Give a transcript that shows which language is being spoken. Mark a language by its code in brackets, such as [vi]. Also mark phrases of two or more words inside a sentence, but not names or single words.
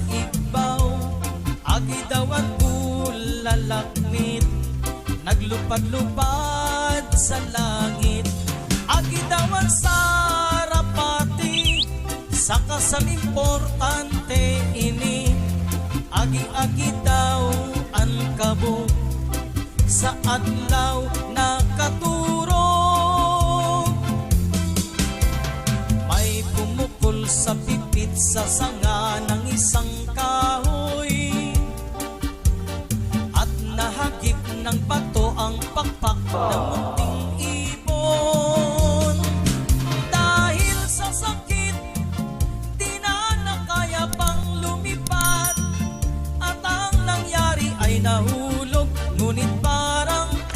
[hil] ibaw agi daw ang bulalakmit naglupad-lupad sa langit agi daw ang sarapati sa kasal importante ini agi-agi daw ang kabog sa adlaw na katurog [tl] may pumukol sa pipit sa sanga ng isang kahoy at nahagip ng bato ang pakpak ng munting ibon dahil sa sakit di na nakaya pang lumipad at ang nangyari ay nahulog ngunit parang